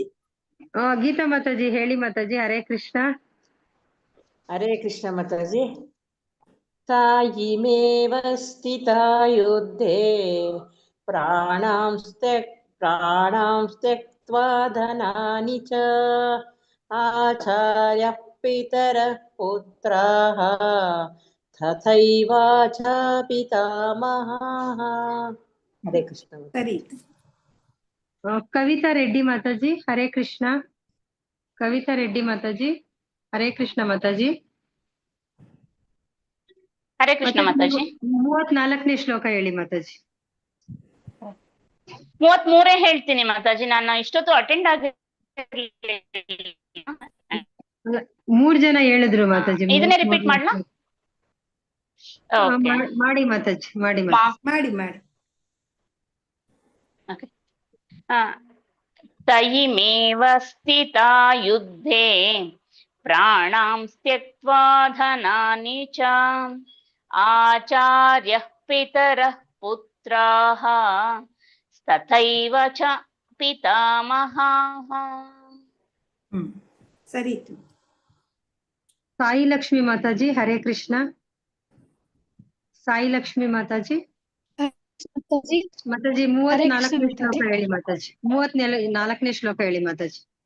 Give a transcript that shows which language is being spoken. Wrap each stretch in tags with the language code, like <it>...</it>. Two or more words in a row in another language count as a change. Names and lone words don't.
<kn>ಗೀತಾ ಮಾತಾಜಿ ಹೇಳಿ ಮಾತಾಜಿ. ಹರೇ ಕೃಷ್ಣ.</kn> <sa>ಹರೇ ಕೃಷ್ಣ ಮಾತಾಜಿ. ತಾಯಿಮೇವ ಸ್ಥಿತಾ ಯುದ್ಧೇ ಪ್ರಾಣಾಂಸ್ತ್ಯಕ್ತ್ವಾ ಧನಾನಿ ಚ ಆಚಾರ್ಯ ಪಿತರ ಪುತ್ರಾಃ ತಥೈವ ಚ ಪಿತಾಮಹಾಃ.</sa> <kn>ಹರೇ ಕೃಷ್ಣ. ಸರಿ. ಕವಿತಾ ರೆಡ್ಡಿ ಮಾತಾಜಿ. ಹರೇ ಕೃಷ್ಣ. ಕವಿತಾ ರೆಡ್ಡಿ ಮಾತಾಜಿ. ಹರೇ ಕೃಷ್ಣ ಮಾತಾಜಿ. ಹರೇ ಕೃಷ್ಣ ಮಾತಾಜಿ. 34ನೇ ಶ್ಲೋಕ ಹೇಳಿ ಮಾತಾಜಿ. 33 ಹೇಳ್ತೀನಿ ಮಾತಾಜಿ. ನಾನು ಇಷ್ಟೊತ್ತು ಅಟೆಂಡ್ ಆಗಿ 3 ಜನ ಹೇಳಿದ್ರು ಮಾತಾಜಿ. ಇದನ್ನೇ ರಿಪೀಟ್ ಮಾಡ್ಲಾ? ಮಾಡಿ ಮಾತಾಜಿ, ಮಾಡಿ ಮಾಡಿ.</kn> <sa>ತಯಿಮೇವ ಸ್ಥಿತಾ ಯುದ್ಧೇ ಪ್ರಾಣಾಂಸ್ತ್ಯಕ್ತ್ವಾ ಧನಾನಿ ಚ ಆಚಾರ್ಯಃ ಪಿತರಃ ಪುತ್ರಾಃ ತಥೈವ ಚ ಪಿತಾಮಹಾಃ.</sa> <kn>ಸರಿ. ಸಾಯಿ ಲಕ್ಷ್ಮಿ ಮಾತಾಜಿ ಹರೇ ಕೃಷ್ಣ. ಸಾಯಿ ಲಕ್ಷ್ಮಿ ಮಾತಾಜಿ. ಮಾತಾಜಿ ಮಾತಾಜಿ ಹರೇ ಕೃಷ್ಣ 34ನೇ ಮಾತಾಜಿ. ಶ್ಲೋಕ ಹೇಳಿ ಮಾತಾಜಿ. 34ನೇ ಶ್ಲೋಕ ಹೇಳಿ ಮಾತಾಜಿ.</kn>